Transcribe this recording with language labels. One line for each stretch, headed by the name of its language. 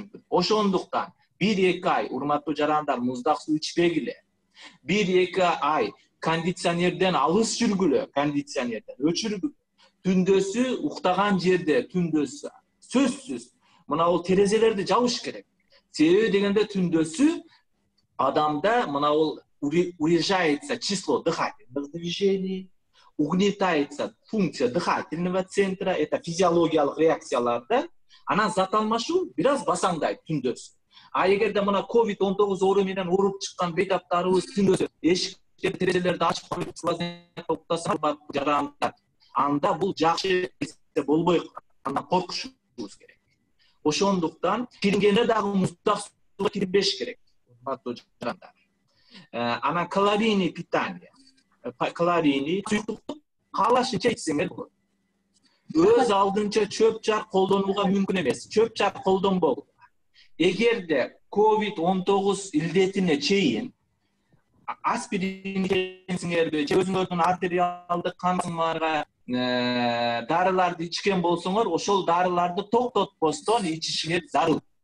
Kyrgyz: Ошондуктан 1-2 ай урматтуу жарандар муздак суу ичпегиле. 1-2 ай кондиционерден алыс жүргүлө, өчүргүлө. Түндөсү уктаган жерде түндөсү сөзсүз мына терезелерди жабыш керек. Себеби дегенде түндөсү адамда мына
Russian: урежается число дыхательных движений, угнетается функция дыхательного центра, это
Kyrgyz: физиологиялык реакциялар да. Анан зат алмашуу бир аз басаңдайт түндөсү. А эгерде мына COVID-19 оору менен ооруп чыккан бейтаптарыбыз түндөсү эшиктерди, терезелерди ачып коюп уктаса жарандар, анда бул жакшы болбой калат. Андан коркушубуз керек. Ошондуктан киргенде дагы муздак сууга кирбеш керек. Жарандар. Анан
Russian: калорийный питание.
Kyrgyz: Калорийный суюктукту каалашынча ичсеңер болот. Өз алдынча чөп жар колдонууга мүмкүн эмес. Чөп жар колдонбогула. Эгерде COVID-19 илдетине чейин аспирин ичсеңерби, же өзүңөрдүн артериалдык кан басымыңарга дарыларды ичкен болсоңор, ошол дарыларды токтотпостон ичишиңер зарыл.